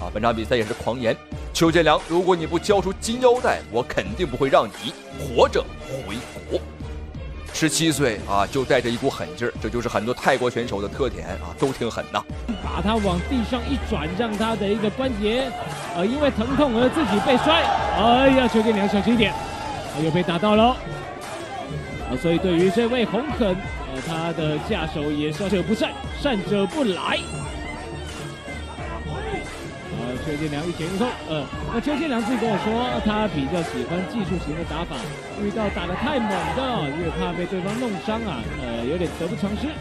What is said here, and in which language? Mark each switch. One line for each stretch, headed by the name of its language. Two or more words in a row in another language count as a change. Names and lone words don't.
Chinese: 本場比賽也是狂言：邱建良，如果你不交出金腰帶，我肯定不會讓你活着回國。17歲啊，就帶着一股狠勁兒，這就是很多泰國選手的特點啊，都挺狠吶。把他往地上一轉，讓他的一個關節，因為疼痛而自己被摔。哎呀，邱建良小心一點，又被打到了。所以對於這位洪狠，他的下手也是者不善，善者不來。邱建良一前一後，那邱建良自己跟我說，他比較喜歡技術型的打法，遇到打得太猛的，因為怕被對方弄傷啊，有點得不償失。